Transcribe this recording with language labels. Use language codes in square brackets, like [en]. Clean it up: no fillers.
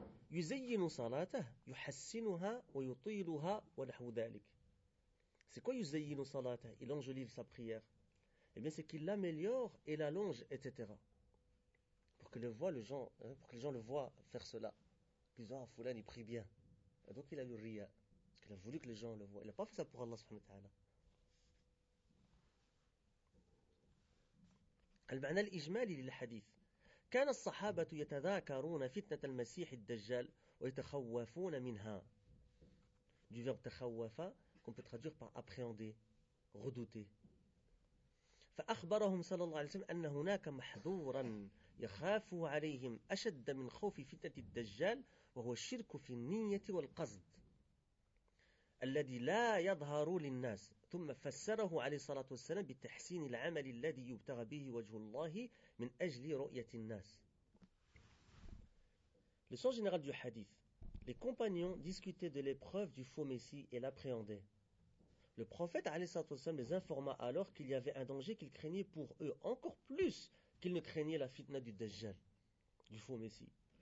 [ar] يزين صلاته يحسنها ويطيلها ونحو ذلك. [fr] C'est quoi [ar] يزين صلاته? [fr] Il enjolive sa prière. Eh bien, c'est qu'il l'améliore et l'allonge, etc. Pour que le voient les gens, pour que les gens le voient faire cela. Ils disent, ah, Foulan, il prie bien. Et donc, il a le riya. Parce qu'il a voulu que les gens le voient. Il n'a pas fait ça pour Allah subhanahu wa ta'ala. [ar] المعنى الإجمالي للحديث. كان الصحابة يتذاكرون فتنة المسيح الدجال ويتخوفون منها. [fr] Du verbe تخوف, qu'on peut traduire par appréhender, redouter. [ar] فأخبرهم صلى الله عليه وسلم أن هناك محظورا يخاف عليهم أشد من خوف فتنة الدجال وهو الشرك في النية والقصد الذي لا يظهر للناس. ثم فسره عليه الصلاة والسلام بتحسين العمل الذي يبتغى به وجه الله من أجل رؤية الناس. [fr] Le sens général du hadith. Les compagnons discutaient de l'épreuve du faux messie et l'appréhendaient. Le prophète عليه الصلاة والسلام les informa alors qu'il y avait un danger qu'ils craignaient pour eux encore plus qu'ils ne craignaient la fitna du Dajjal, du faux messie.